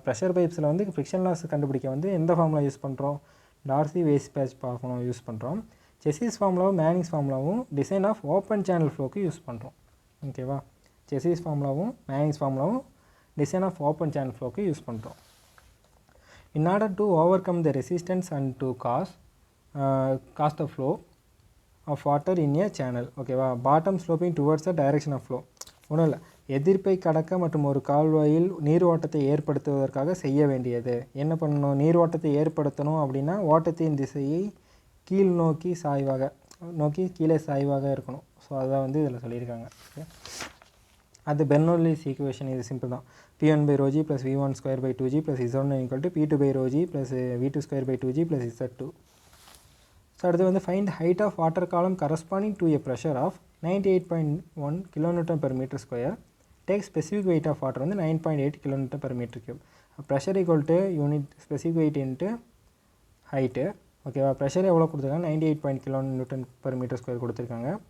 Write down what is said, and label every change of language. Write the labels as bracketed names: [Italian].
[Tamil] Pressure பைப்ஸில் வந்து friction loss கண்டுபிடிக்க வந்து எந்த ஃபார்முலா யூஸ் பண்ணுறோம், Darcy-Weisbach ஃபார்முலா யூஸ் பண்ணுறோம். செசிஸ் ஃபார்முலாவும் மேனிங்ஸ் ஃபார்முலாவும் design of open channel ஃப்ளோக்கு use பண்ணுறோம். ஓகேவா? செசிஸ் ஃபார்முலாவும் மேனிங்ஸ் ஃபார்முலாவும் design of open channel ஃப்ளோக்கு use பண்ணுறோம். [English] In order to overcome the resistance and to cause the flow of water in a channel. ஓகேவா? Bottom sloping towards the direction of flow. [Tamil] ஒன்றும் இல்லை, எதிர்ப்பை கடக்க மற்றும் ஒரு கால்வாயில் நீர் ஓட்டத்தை ஏற்படுத்துவதற்காக செய்ய வேண்டியது என்ன பண்ணணும், நீர் ஓட்டத்தை ஏற்படுத்தணும் அப்படின்னா ஓட்டத்தின் திசையை கீழ் நோக்கி கீழே சாய்வாக இருக்கணும். ஸோ அதான் வந்து இதில் சொல்லியிருக்காங்க. ஓகே, அது பெர்னோல்லிஸ் ஈக்குவேஷன் இது சிம்பிள் தான். [English] P1/ρg + V1² / 2g + Z1 = P2/ρg + V2² / 2g + Z2. So [Tamil] அடுத்து வந்து [English] Find height of water column corresponding to a pressure of 98.1 kN/m². Take specific weight of water வந்து 9.8 kN/m³. Pressure = unit specific weight into height. ஓகேவா? [Tamil] Pressure எவ்வளோ கொடுத்துருக்காங்க, 98 kN/m² கொடுத்துருக்காங்க.